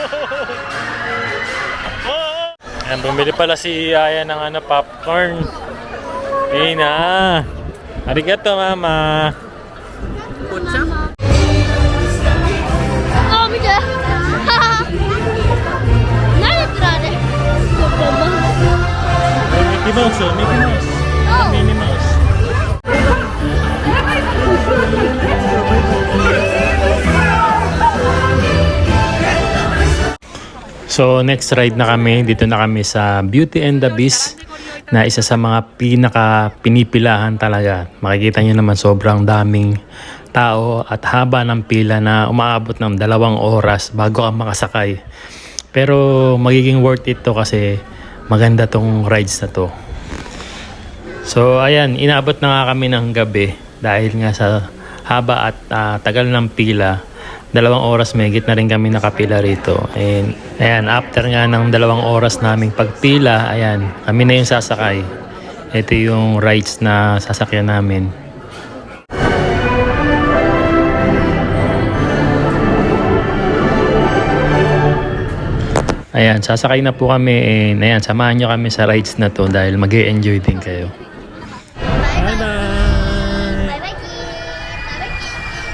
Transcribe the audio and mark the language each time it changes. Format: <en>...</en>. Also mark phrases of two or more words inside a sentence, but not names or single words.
<tl>Ayan, bumili pala si Aya ng popcorn. Ina.</tl> <ja>ありがとう、ママ. あ、見て。何やってるあれ。</ja> <en>Mickey Mouse, oh, Mickey Mouse.</en> <tl>Minnie Mouse. So</tl> <en>next ride</en> <tl>na kami, dito na kami sa Beauty and the Beast na isa sa mga pinaka pinipilahan talaga. Makikita nyo naman sobrang daming tao at haba ng pila na umaabot ng 2 oras bago ka makasakay. Pero magiging</tl> <en>worth it</en> <tl>to kasi maganda tong rides na to. So ayan, inabot na nga kami ng gabi dahil nga sa haba at tagal ng pila. 2 oras mahigit na rin kami nakapila rito. And ayan, after nga ng 2 oras naming pagpila, ayan, kami na yung sasakay. Ito yung rides na sasakyan namin. Ayan, sasakay na po kami. And ayan, samahan nyo kami sa rides na to dahil mag-e-enjoy din kayo.</tl> <en>Bye-bye!</en> <ja>バイバイキー。バイバイキー。</ja>